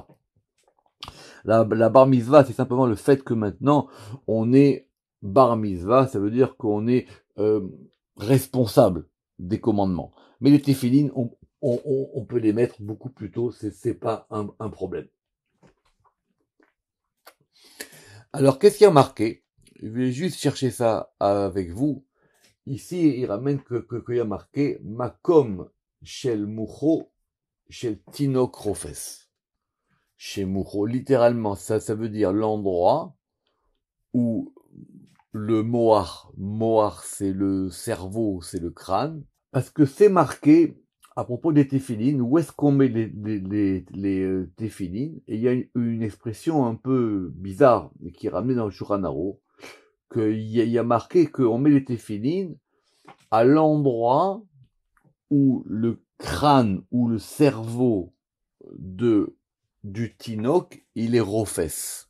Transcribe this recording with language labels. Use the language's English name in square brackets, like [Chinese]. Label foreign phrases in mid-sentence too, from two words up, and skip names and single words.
[French] La bar mitzvah, c'est simplement le fait que maintenant, on est bar mitzvah, ça veut dire qu'on est responsable des commandements. Mais les téphilines, on peut les mettre beaucoup plus tôt, c'est pas un problème. Alors, qu'est-ce qu'il y a marqué? Je vais juste chercher ça avec vous. Ici, il ramène qu'il y a marqué [Hebrew] מקום של מוחו של תינוק רופס. [French] Chez mucho, littéralement, ça veut dire l'endroit où le moar c'est le cerveau, c'est le crâne, parce que c'est marqué à propos des téphilines, où est-ce qu'on met les téphilines, et il y a une expression un peu bizarre, qui est ramenée dans le Shulchan Aruch, qu'il y a marqué qu'on met les téphilines à l'endroit où le crâne ou le cerveau du tinok, il est rofes.